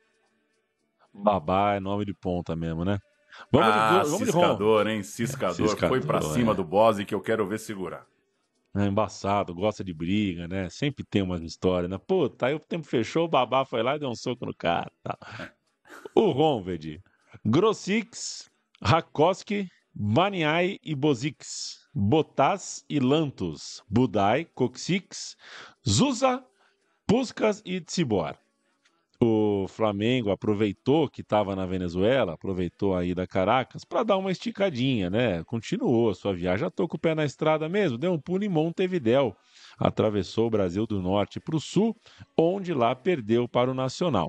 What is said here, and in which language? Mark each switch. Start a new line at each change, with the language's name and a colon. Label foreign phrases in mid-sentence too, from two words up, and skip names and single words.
Portuguese: Babá é nome de ponta mesmo, né? Vamos ciscador, hein? Ciscador. Foi pra cima do Bose que eu quero ver segurar. É embaçado, gosta de briga, né? Sempre tem umas histórias, né? Puta, aí o tempo fechou, o Babá foi lá e deu um soco no cara. Tá. O Honvéd, Grosix, Rakoski, Baniai e Bozix, Bottas e Lantos, Budai, Coxix, Zusa, Puskás e Tsibor. O Flamengo aproveitou que estava na Venezuela, aproveitou a ida a Caracas para dar uma esticadinha, né? Continuou sua viagem, já tô com o pé na estrada mesmo, deu um pulo em Montevidéu, atravessou o Brasil do norte para o sul, onde lá perdeu para o Nacional.